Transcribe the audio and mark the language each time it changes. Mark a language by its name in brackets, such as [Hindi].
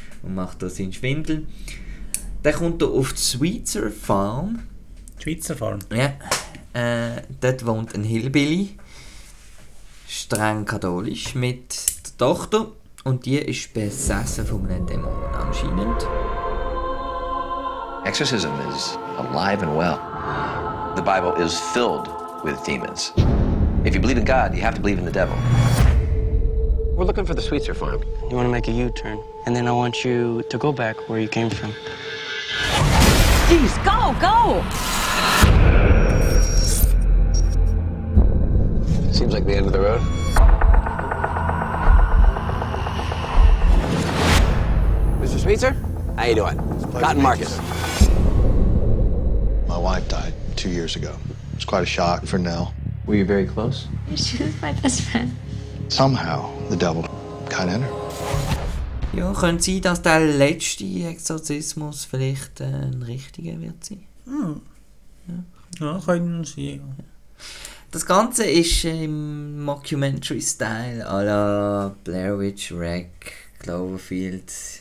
[German] Und macht da seinen Schwindel. Dann kommt er auf die Schweizer Farm. Schweizer Farm? Ja. Dort wohnt ein Hillbilly. Streng katholisch mit der Tochter. Und die ist besessen von einem Dämon anscheinend. [English] Exorcism is alive and well. The Bible is filled with demons. If you believe in God, you have to believe in the devil. We're looking for the Schweizer farm. You want to make a U-turn, and then I want you to go back where you came from. Jeez, go, go! Seems like the end of the road. Mr. Schweizer, how you doing? Cotton Marcus. My wife died 2 years ago. It's quite a shock for Nell. Were you very close? She was my best friend. Somehow, the devil got in her. [German] Ja, könnte sein, dass der letzte Exorzismus vielleicht ein richtiger wird sein. Hm. Ja, können sie. Das Ganze ist im Mockumentary-Style à la Blair Witch, Wreck, Cloverfield.